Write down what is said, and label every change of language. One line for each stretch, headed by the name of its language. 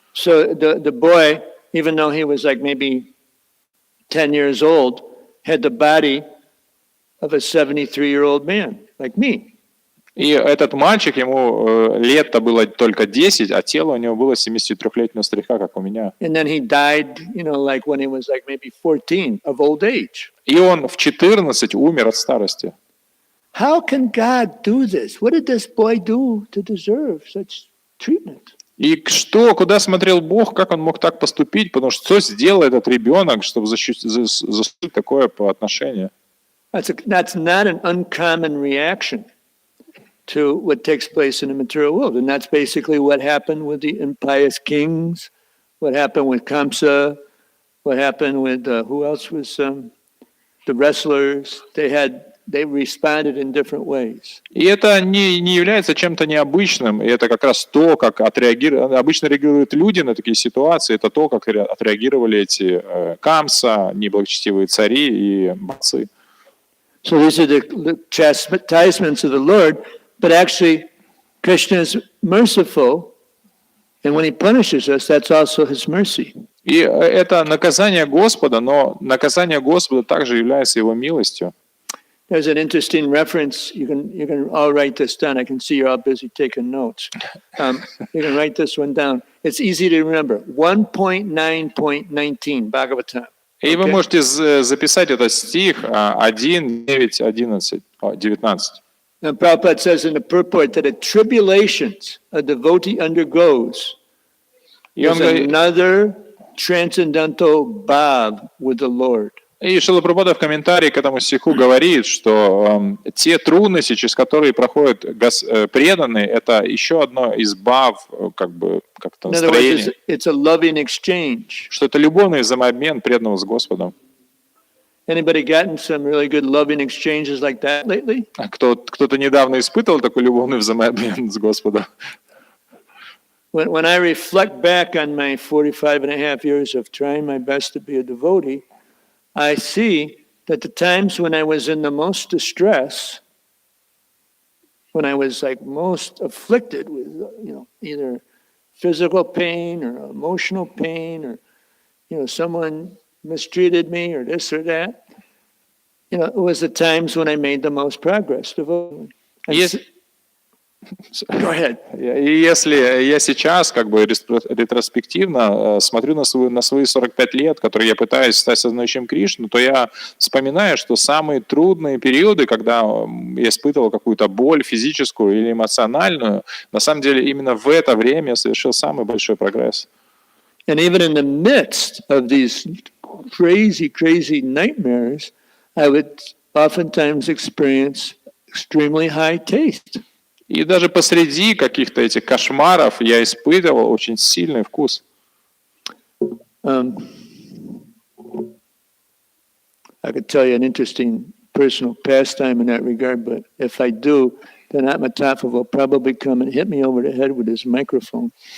English: So the boy, even though he was like maybe 10 years old, had the body of a 73-year-old man, like me.
Russian: И этот мальчик, ему лет-то было только 10, а тело у него было 73-летнего старика, как у меня.
English: And then he died, like when he was like maybe 14 of old age.
Russian: И он в 14 умер от старости.
English: How can God do this? What did this boy do to deserve such treatment?
Russian: И куда смотрел Бог, как он мог так поступить, потому что сделал этот ребенок, чтобы заслужить такое по отношению.
English: That's not an uncommon reaction to what takes place in the material world. And that's basically what happened with the impious kings, what happened with Kamsa, what happened with, who else was, the wrestlers. They responded in different ways.
Russian: И это не является чем-то необычным, и это как раз то, как обычно реагируют люди на такие ситуации, это то, как отреагировали эти Камса, неблагочестивые цари и борцы.
English: So these are the chastisements of the Lord, but actually Krishna is merciful, and when he punishes us, that's also his mercy.
Russian: И это наказание Господа, но наказание Господа также является его милостью.
English: There's an interesting reference. You can all write this down. I can see you're all busy taking notes. You can write this one down. It's easy to remember. 1.9.19 Bhagavatam.
Russian: И вы можете записать этот стих 1.9.19.
English: And Prabhupada says in the purport that the tribulations a devotee undergoes is another transcendental bhav with the Lord.
Russian: И Шрила Прабхупада в комментарии к этому стиху говорит, что те трудности, через которые проходят преданные, это еще одно из бав, как-то настроение.
English: It's a loving exchange.
Russian: Что это любовный взаимообмен преданного с Господом.
English: Anybody gotten some really good loving exchanges like that lately?
Russian: Кто-то недавно испытывал такой любовный взаимообмен с Господом?
English: When I reflect back on my 45 and a half years of trying my best to be a devotee, I see that the times when I was in the most distress, when I was like most afflicted with, either physical pain or emotional pain or, someone mistreated me or this or that, it was the times when I made the most progress devotionally. Go ahead.
Russian: И если я сейчас ретроспективно смотрю на свои 45 лет, которые я пытаюсь стать сознающим Кришну, то я вспоминаю, что самые трудные периоды, когда я испытывал какую-то боль физическую или эмоциональную, на самом деле именно в это время я совершил самый большой прогресс.
English: And even in the midst of these crazy nightmares, I would oftentimes experience extremely high taste.
Russian: И даже посреди каких-то этих кошмаров я испытывал очень сильный вкус.
English: I could tell you an interesting personal pastime in that regard, but if I do, then Atmatapha will probably come and hit me over the head with his microphone.